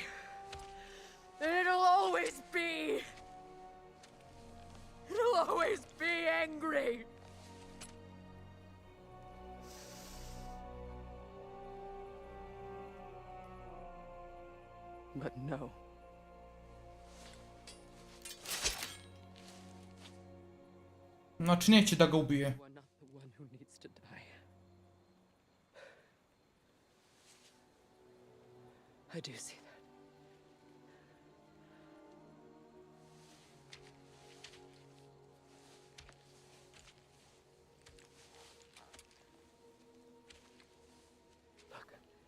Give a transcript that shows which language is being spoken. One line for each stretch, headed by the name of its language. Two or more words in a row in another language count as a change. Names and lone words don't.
English: And it'll always be. It'll always be angry. But no.
Serbian: Znači neće da ga ubije.
English: You are not the one who needs to die. I do see that. Look.